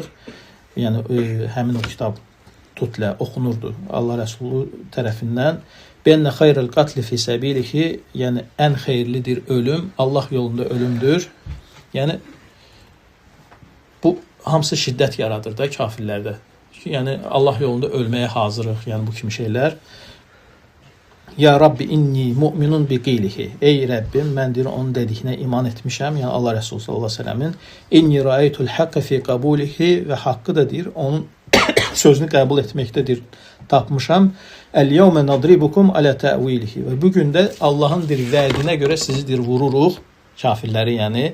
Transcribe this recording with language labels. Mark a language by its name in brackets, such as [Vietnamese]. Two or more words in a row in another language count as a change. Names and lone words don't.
[Azerbaijani] Yəni həmin o kitab tutlə oxunurdu Allah Rəsulu tərəfindən. [Arabic] بأن خير القتل في سبيله, [Azerbaijani] yəni ən xeyirlidir ölüm, Allah yolunda ölümdür. Yəni hamısı şiddət yaradır da kafirlərdə. Yəni Allah yolunda ölməyə hazırıq, yəni bu kimi şeylər. [Arabic] يا رب إني مؤمن بقيله. [Azerbaijani] Ey Rəbbim, mən deyir onun dediyinə iman etmişəm. Yəni Allah Rəsulü [Arabic] صلى الله عليه وسلم إني رأيت الحق في قبوله [Azerbaijani] və haqqı da deyir onun sözünü qəbul etməkdədir tapmışam. [Arabic] اليوم نضربكم على تأويله. [Azerbaijani] Və bu gün də Allahın bir vədinə görə sizi deyir vururuq, kafirləri yəni.